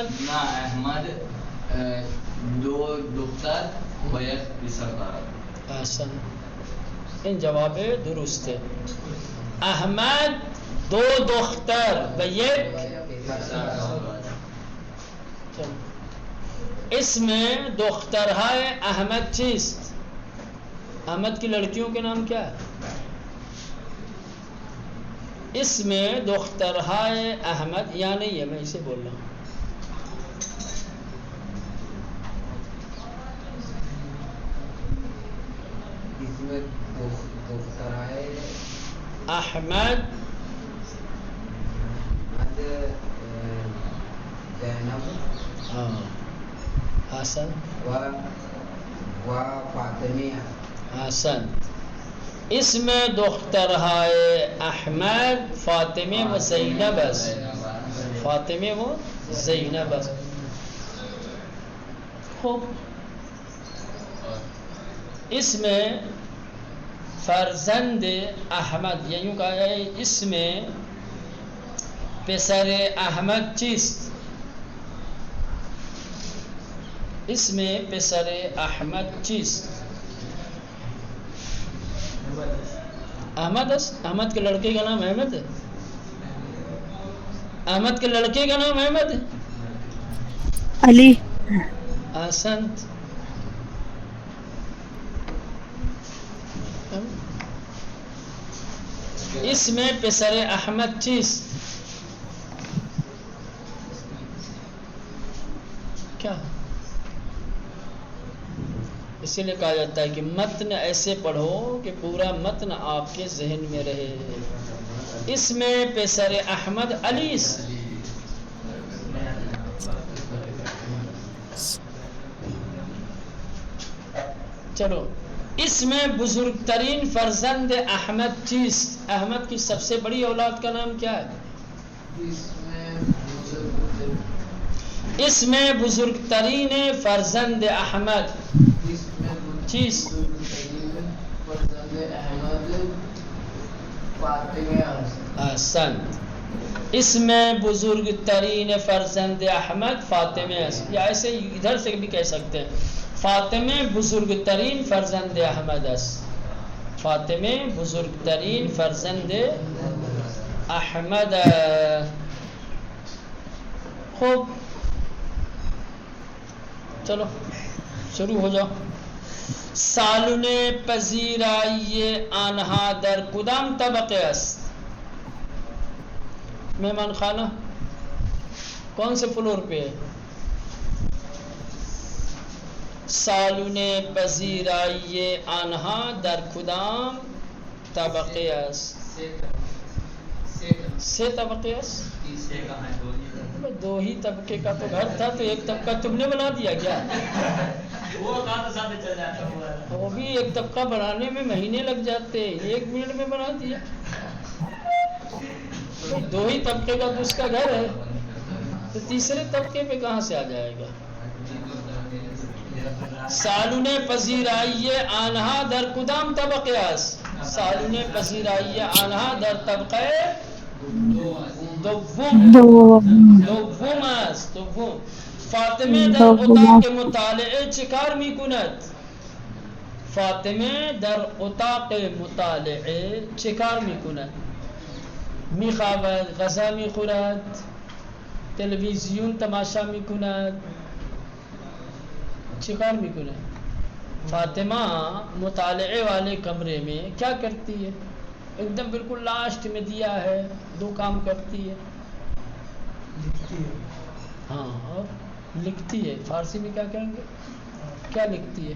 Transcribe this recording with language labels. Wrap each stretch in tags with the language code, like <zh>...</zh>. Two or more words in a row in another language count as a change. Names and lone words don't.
<fa>نه احمد دو دختر و یک پسر دارد. احسن. این جواب درست ہے. احمد دو دختر و یک اسم دخترهای احمد چیست؟</fa> <ur>احمد کی لڑکیوں کے نام کیا ہے؟</ur> <fa>اسم دخترهای احمد</fa> <ur>یا نہیں ہے؟ میں اسے بول رہا ہوں. احمد حسن</ur> <fa>و فاطمه. حسن. اسم دخترهای احمد فاطمه و زینب است. فاطمه و زینب است. خب اسم فرزند احمد</fa> <ur>یا یوں کہا جائے</ur> <fa>اسم پسر احمد چیست؟ اسم پسر احمد چیست؟ احمد است.</fa> <ur>احمد کے لڑکے کا نام احمد ہے. احمد کے لڑکے کا نام احمد ہے. علی.</ur> <fa>احسنت. اسم پسر احمد چیست؟</fa> <ur>کیا؟ اسی لیے کہا جاتا ہے کہ متن ایسے پڑھو کہ پورا متن آپ کے ذہن میں رہے.</ur> <fa>اسم پسر احمد علی. چلو اسم بزرگ ترین فرزند احمد چیست؟</fa> <ur>احمد کی سب سے بڑی اولاد کا نام کیا ہے؟</ur> <fa>اسم بزرگ ترین فرزند احمد چیز. احسنت. اسم بزرگ ترین فرزند احمد فاطمہ.</fa> <ur>یا ایسے ادھر سے بھی کہہ سکتے ہیں</ur> <fa>فاطمہ بزرگ ترین فرزند احمد است. فاطمہ بزرگ ترین فرزند احمد.</fa> <ur>خوب چلو شروع ہو جاؤ.</ur> <fa>سالن پذیرائی آنها در کدام طبقه است؟</fa> <ur>مہمان خانہ کون سے فلور پہ ہے؟</ur> <fa>سالن پذیرائی آنها در کدام طبقه است؟ سه طبقه است.</fa> <ur>دو ہی طبقے کا تو گھر تھا، تو ایک طبقہ تم نے بنا دیا کیا؟ وہ کہاں تو ساتھ چل جاتا ہے، وہ بھی ایک طبقہ بنانے میں مہینے لگ جاتے، 1 منٹ میں بنا دیا۔ دو ہی طبقے کا تو اس کا گھر ہے، تو تیسرے طبقے پہ کہاں سے آ جائے گا؟</ur> <fa>سالون پذیرایی آنها در کدام طبقه است؟ سالون پذیرایی آنها در طبقه دوم است. دوم. فاطمه در اتاق مطالعه چه کار میکند؟ فاطمه در اتاق مطالعه چه کار میکند؟ میخوابد، غذا میخورد، تلویزیون تماشا میکند، چکار میکنه؟</fa> <ur>فاطمہ مطالعے والے کمرے میں کیا کرتی ہے؟ ایک دم بالکل لاسٹ میں دیا ہے، 2 کام کرتی ہے، ہاں، اور لکھتی ہے۔ فارسی میں کیا کہیں گے؟ کیا لکھتی ہے؟</ur>